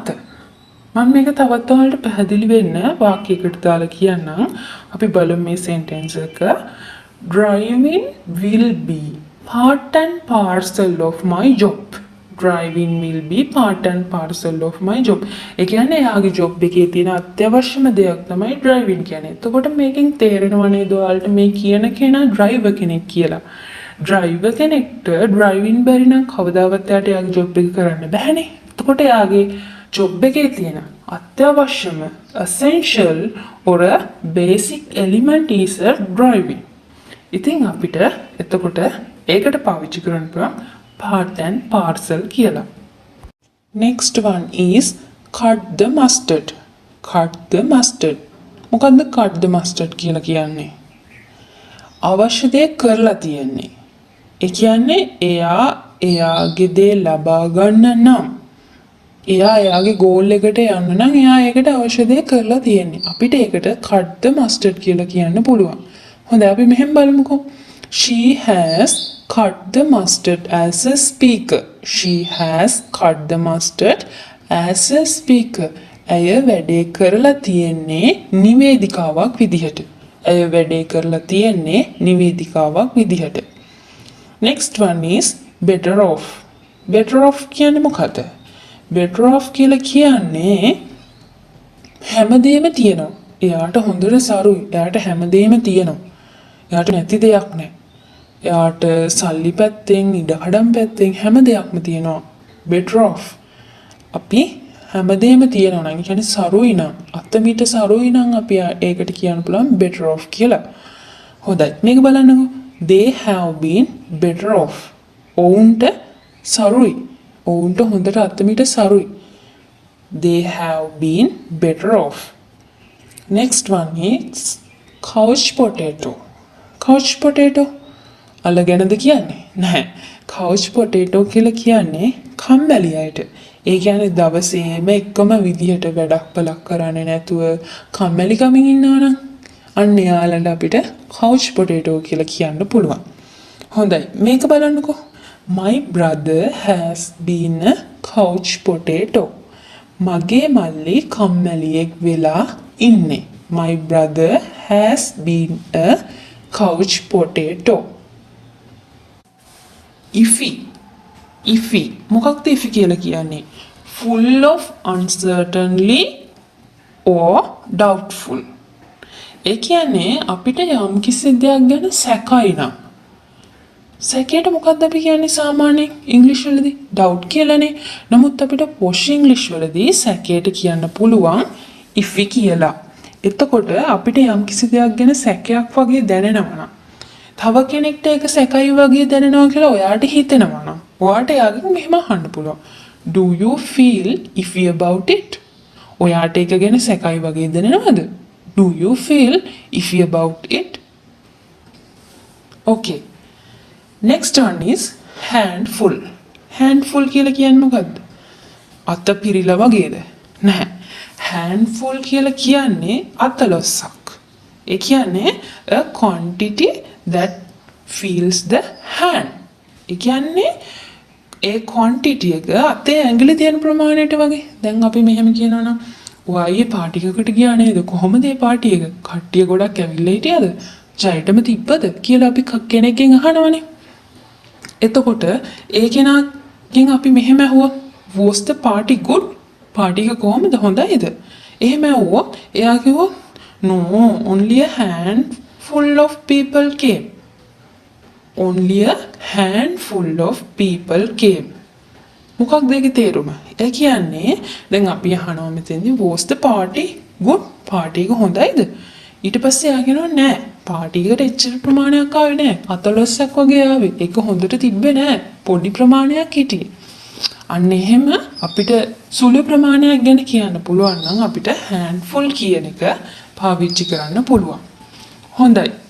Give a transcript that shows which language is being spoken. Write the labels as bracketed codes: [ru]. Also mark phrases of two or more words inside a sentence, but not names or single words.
[si] මම මේක තවත් ඔයාලට පැහැදිලි වෙන්න වාක්‍යයකට දාලා කියන්නම්. අපි බලමු මේ සෙන්ටෙන්ස් එක. [en] Driving will be part and parcel of my job. Driving will be part and parcel of my job. [si] ඒ කියන්නේ යාගේ ජොබ් එකේ තියෙන අත්‍යවශ්‍යම දෙයක් තමයි driving කියන්නේ. එතකොට මේකෙන් තේරෙනවා නේද ඔයාලට මේ කියන කෙනා driver කෙනෙක් කියලා. driver කෙනෙක්ට driving බැරි නම් කවදාවත් එයාට යාගේ ජොබ් එක කරන්න බැහැනේ. එතකොට යාගේ ජොබ් එකේ තියෙන අත්‍යවශ්‍යම [en] essential or a basic element is a driving. [si] ඉතින් අපිට එතකොට ඒකට පාවිච්චි කරන්න පුළුවන් [en] part and parcel [si] කියලා. [en] Next one is cut the mustard. Cut the mustard. මොකද්ද cut the mustard [si] කියලා කියන්නේ? අවශ්‍ය දේ කරලා තියෙන්නේ. ඒ කියන්නේ එයාගේ දේ ලබා ගන්න නම් එයාගේ ගෝල් එකට යන්න නම් එයා ඒකට අවශ්‍ය දේ කරලා තියෙන්නේ. අපිට ඒකට [en] cut the mustard [si] කියලා කියන්න පුළුවන්. හොඳයි අපි මෙහෙම බලමුකෝ. [en] She has cut the mustard as a speaker. She has cut the mustard as a speaker. [si] ඇය වැඩේ කරලා තියෙන්නේ නිවේදිකාවක් විදිහට. ඇය වැඩේ කරලා තියෙන්නේ නිවේදිකාවක් විදිහට. [en] Next one is better off. Better off [si] කියන්නේ මොකද? [en] Better off [si] කියලා කියන්නේ හැමදේම තියෙනවා. එයාට හොඳට සරුයි. එයාට හැමදේම තියෙනවා. එයාට නැති දෙයක් නැහැ. එයාට සල්ලි පැත්තෙන්, ඉඩකඩම් පැත්තෙන් හැම දෙයක්ම තියෙනවා. [en] Better off. [si] අපි හැමදේම තියෙනවා නම් කියන්නේ සරුයි නම්, අතමිට සරුයි නම් අපි ඒකට කියන්න පුළුවන් [en] better off [si] කියලා. හොඳයි. මේක බලන්නකෝ. [en] They have been better off. [si] ඔවුන්ට සරුයි. ඔවුන්ට හොඳට අතමිට සරුයි. [en] They have been better off. Next one is couch potato. Couch potato [si] අලගෙනද කියන්නේ? නැහැ. [en] couch potato [si] කියලා කියන්නේ කම්මැලි අයට. ඒ කියන්නේ දවසේම එකම විදිහට වැඩක් බලක් කරන්නේ නැතුව කම්මැලිකමින් ඉන්නවා නම් අන්න යාළුවලා අපිට [en] couch potato [si] කියලා කියන්න පුළුවන්. හොඳයි මේක බලන්නකෝ. [en] My brother has been a couch potato. [si] මගේ මල්ලි කම්මැලියෙක් වෙලා ඉන්නේ. [en] My brother has been a couch potato. [si] Iffy මොකක්ද iffy කියලා කියන්නේ? [en] Full of uncertainty or doubtful. [si] ඒ කියන්නේ අපිට යම් කිසි දෙයක් ගැන සැකයි නම් සැකයට මොකක්ද අපි කියන්නේ සාමාන්‍යයෙන් ඉංග්‍රීසි වලදී doubt කියලානේ. නමුත් අපිට posh ඉංග්‍රීසි වලදී සැකයට කියන්න පුළුවන් iffy කියලා. එතකොට අපිට යම් කිසි දෙයක් ගැන සැකයක් වගේ දැනෙනවා නම් තව කෙනෙක්ට ඒක සැකයි වගේ දැනෙනවා කියලා ඔයාට හිතෙනවා නම් ඔයාට එයාගෙන් මෙහෙම අහන්න පුළුවන්. [en] Do you feel iffy about it? [si] ඔයාට ඒක ගැන සැකයි වගේ දැනෙනවද? [en] Do you feel iffy about it? Okay. Next one is handful. [si] Handful කියලා කියන්නේ මොකද්ද? අත පිරිලා වගේද? නැහැ. Handful කියලා කියන්නේ අතලොස්සක්. ඒ කියන්නේ [en] a quantity that fills the hand. [si] ඒ කියන්නේ ඒ quantity එක අතේ ඇඟිලි තියෙන ප්‍රමාණයට වගේ. දැන් අපි මෙහෙම කියනවා නම් ඔයා පාටි එකකට ගියා නේද? කොහොමද ඒ පාටි එක? කට්ටිය ගොඩක් ඇවිල්ලා හිටියද? ජයටම තිබ්බද කියලා අපි කෙනෙක්ගෙන් අහනවනේ. එතකොට ඒ කෙනාගෙන් අපි මෙහෙම ඇහුවොත් [en] was the party good? [si] පාටි එක කොහොමද? හොඳයිද? එහෙම ඇහුවොත් එයා කිව්වොත් [en] no, only a handful of people came. Only a handful of people came. [si] මොකක්ද ඒකේ තේරුම? ඒ කියන්නේ දැන් අපි අහනවා මෙතෙන්දී [en] was the party good? [si] පාටි එක හොඳයිද? ඊට පස්සේ එයා කියනවා නෑ. පාටි එකට එච්චර ප්‍රමාණයක් ආවේ නෑ. අතලොස්සක් වගේ ආවේ. ඒක හොඳට තිබ්බේ නෑ. පොඩි ප්‍රමාණයක් හිටියේ. අන්න එහෙම අපිට සුළු ප්‍රමාණයක් ගැන කියන්න පුළුවන් නම් අපිට handful කියන එක පාවිච්චි කරන්න පුළුවන්. හොඳයි.